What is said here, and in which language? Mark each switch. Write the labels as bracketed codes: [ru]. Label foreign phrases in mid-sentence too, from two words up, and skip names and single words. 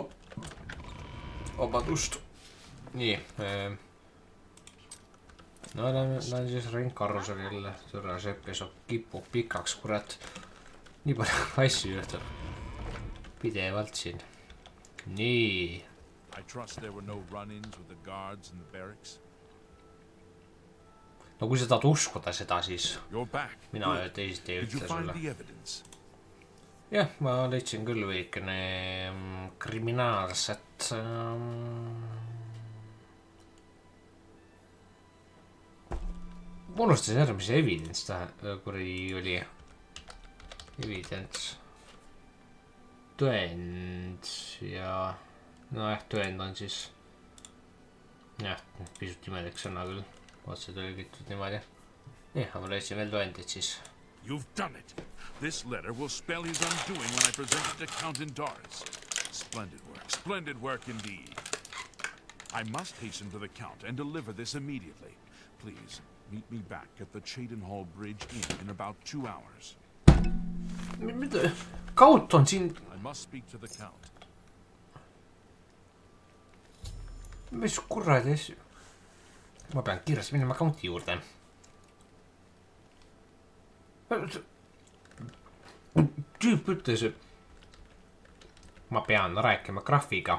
[et] Vabadust. Nii. No lähen siis ringkarusel jälle. Türa see episood kipub pikaks, kurat. Nii palju asju juhtub. Pidevalt siin. Nii. [en] I trust there were no run-ins with the guards in the barracks. [et] No kui sa tahad uskuda seda, siis mina teisiti ei ütle sulle. Jah, ma leidsin küll veikene kriminaalset... Ma unustasin ära, mis evidence ta kuri oli. Evidence. Tõend ja... No jah, tõend on siis... Jah, pisut imelik sõna küll. Otse tõlgitud niimoodi. Nii, aga ma leidsin veel tõendid siis. [en] You've done it. This letter will spell his undoing when I present it to Count Doris. Splendid work indeed. I must hasten to the Count and deliver this immediately. Please, meet me back at the Cheydinhall Bridge Inn in about 2 hours. [et] Mida? Kaut on siin... [en] I must speak to the Count. [et] Mis kuradi asju? Ma pean kiiresti minema Counti juurde. Tüüp ütles, ma pean rääkima Grahviga.